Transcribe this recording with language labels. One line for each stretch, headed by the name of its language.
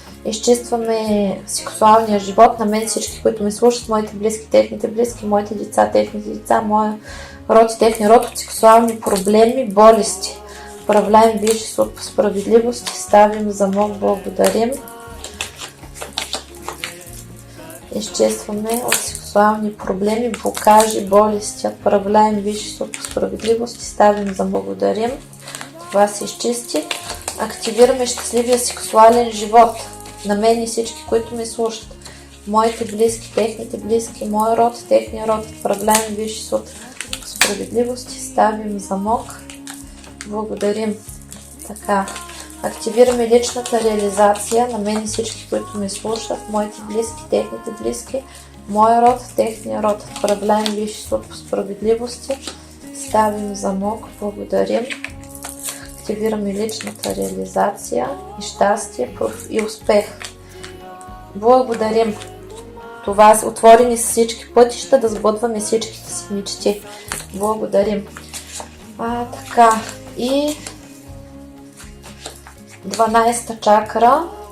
Bulgarian: Изчистваме сексуалния живот. На мен всички, които ме слушат, моите близки, техните близки, моите деца, техните деца, моя род и техния род от сексуални проблеми, болести.
Russian: Управляем висши суд по справедливост. Ставим замок, благодарим.
Bulgarian: Изчистваме от сексуални проблеми, блокажи, болести.
Russian: Управляем висши суд по справедливост. Ставим за благодарим.
Bulgarian: Това се изчисти. Активираме щастливия сексуален живот. На мен и всички, които ме слушат. Моите близки, техните близки, моя род, техния род.
Russian: Управляем висши суд по справедливост. Ставим замок. Благодарим. Така.
Bulgarian: Активираме личната реализация на мен и всички, които ме слушат. Моите близки, техните близки, моя род, техния род.
Russian: Управляем висши суд по справедливости. Ставим замок. Благодарим.
Bulgarian: Активираме личната реализация и щастие и успех. Благодарим. Това са отворени с всички пътища да сбъдваме всичките си мечти. Благодарим. Така. И 12-та чакра.